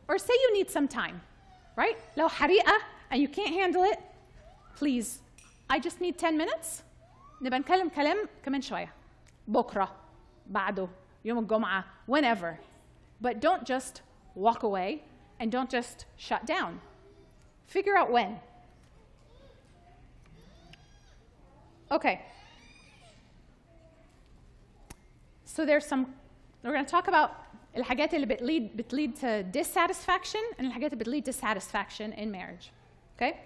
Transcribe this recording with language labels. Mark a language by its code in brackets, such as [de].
[en] Or say you need some time, right? [ar] لو حريقة [en] and you can't handle it, please, I just need 10 minutes. [ar] نبقى نكلم كلام كمان شوية. بكرة, بعده, يوم الجمعة, whenever. [en] But don't just walk away and don't just shut down. Figure out when. Okay. So there's some, we're going to talk about [ar] الحاجات اللي بتlead [en] to dissatisfaction and الحاجات اللي بتlead to satisfaction in marriage. Okay?